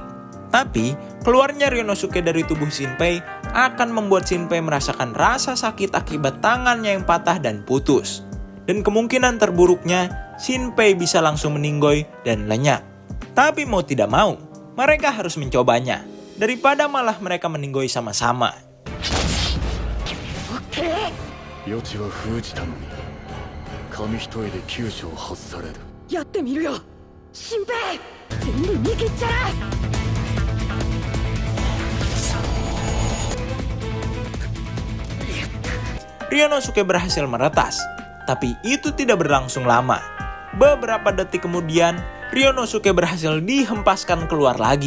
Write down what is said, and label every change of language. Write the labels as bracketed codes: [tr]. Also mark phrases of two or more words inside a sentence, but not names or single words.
[id] Tapi keluarnya Ryonosuke dari tubuh Shinpei akan membuat Shinpei merasakan rasa sakit akibat tangannya yang patah dan putus. Dan kemungkinan terburuknya Shinpei bisa langsung meninggoy dan lenyap. Tapi mau tidak mau, mereka harus mencobanya daripada malah mereka meninggoy sama-sama. [ja] 余地は封じたのに紙一重で急所を外される。やってみるよ新平全部逃げちゃら [id] Ryonosuke berhasil meretas, tapi itu tidak berlangsung lama. Beberapa detik kemudian, Ryonosuke berhasil dihempaskan keluar lagi.